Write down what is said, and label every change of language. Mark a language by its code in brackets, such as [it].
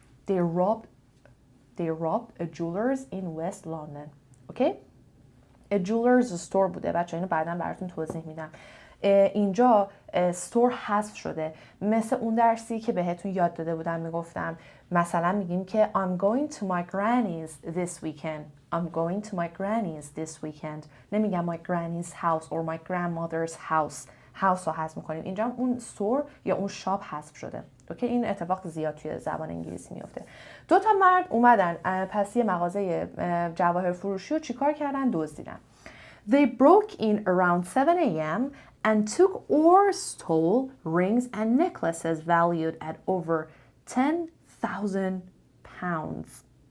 [en] They robbed a jeweler's in West London. [fa] اوکی؟ [en] A jeweler's store [fa] بوده بچه، اینو بعداً براتون توضیح میدم. اینجا store حذف شده، مثل اون درسی که بهتون یاد داده بودم میگفتم مثلا میگیم که [en] I'm going to my granny's this weekend. [fa] I'm going to my granny's this weekend. نمیگم my granny's house or my grandmother's house. house رو حذف میکنیم. اینجا اون store یا اون شاپ حذف شده. اوکی؟ این اتفاق زیاد توی زبان انگلیسی میفته. 2 تا مرد اومدن پس یه مغازه جواهر فروشی رو چیکار کردن؟ دزدیدن. [en] They broke in around 7 a.m. and took or stole rings and necklaces valued at over 10,000 pounds.